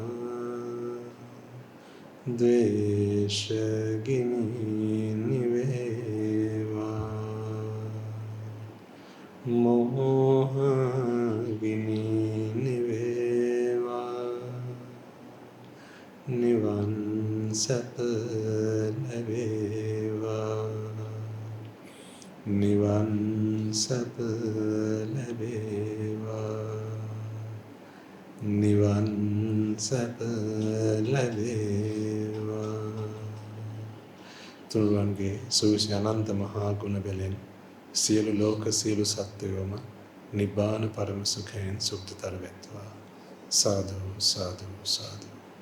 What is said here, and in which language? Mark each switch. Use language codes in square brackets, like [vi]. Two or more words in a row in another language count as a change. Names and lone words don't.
[si] ද්වේෂගිරිය නිවේවා මෝහගිරිය නිවේවා නිවන් සැප ලැබේවා නිවන් සැප ලැබේවා නිවන් සැප ලැබේවා තුනුරුවන්ගේ සුවිසි අනන්ත මහා ගුණ බැලෙන් සියලු ලෝක සියලු සත්වයෝම නිබ්බාන පරම සුඛයෙන් සුඛතර වෙත්වා. සාදු සාදු සාදු.